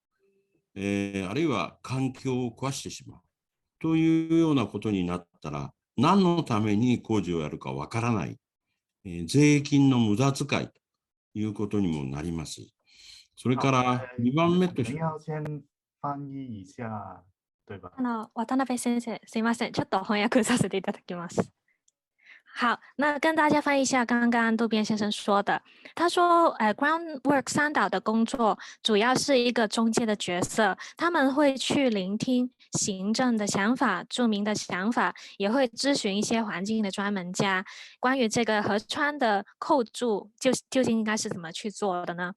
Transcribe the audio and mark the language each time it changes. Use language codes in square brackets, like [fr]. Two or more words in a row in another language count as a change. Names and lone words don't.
[ja] あるいは環境を壊してしまう。というようなことになったら、何のために工事をやるかわからない、税金の無駄遣いということにもなります。それから2番目として。 [zh] 要先翻译一下，对吧？ [ja] 渡辺先生，すいません，ちょっと翻訳させていただきます。 [zh] 好，那跟大家翻译一下刚刚渡边先生说的。他说，Groundwork 三岛的工作主要是一个中介的角色，他们会去聆听行政的想法、住民的想法，也会咨询一些环境的专门家，关于这个河川的扣住究竟应该是怎么去做的呢？